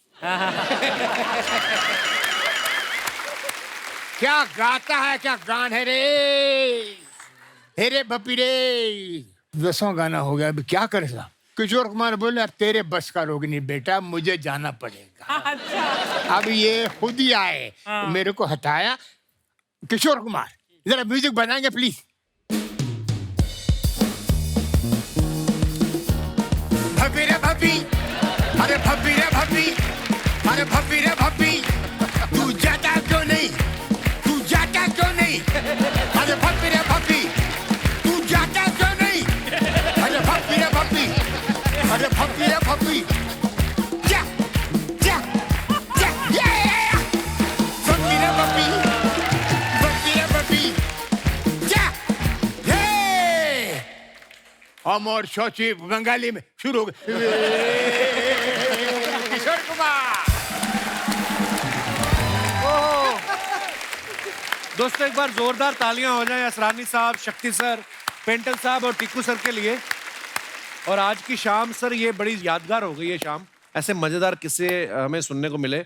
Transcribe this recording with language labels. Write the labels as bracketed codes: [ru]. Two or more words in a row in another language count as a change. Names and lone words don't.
[hi] क्या गाता है, क्या गान है रे रे भपी रे। 10वां गाना हो गया, अभी क्या करे साहब। किशोर कुमार बोले अब तेरे बस का रोग नहीं बेटा, मुझे जाना पड़ेगा। अब ये खुद ही आए, मेरे को हटाया। किशोर कुमार जरा म्यूजिक बनाएंगे प्लीज। भपी रे भपी, अरे भपी रे भपी, अरे भपी रे भपी, तू जाता क्यों नहीं, तू जाता क्यों नहीं। अरे भपी रे भपी, तू जाता क्यों नहीं। अरे भपी रे भपी, अरे भपी रे भपी, जा जा जा ये भपी रे भपी, भपी रे भपी, जा ये। अमर शौची बंगाली में शुरू हो गए। किशोर कुमार। दोस्तों एक बार जोरदार तालियां हो जाएं असरानी साहब, शक्ति सर, पेंटल साहब और टिक्कू सर के लिए। और आज की शाम सर ये बड़ी यादगार हो गई है शाम, ऐसे मजेदार किस्से हमें सुनने को मिले।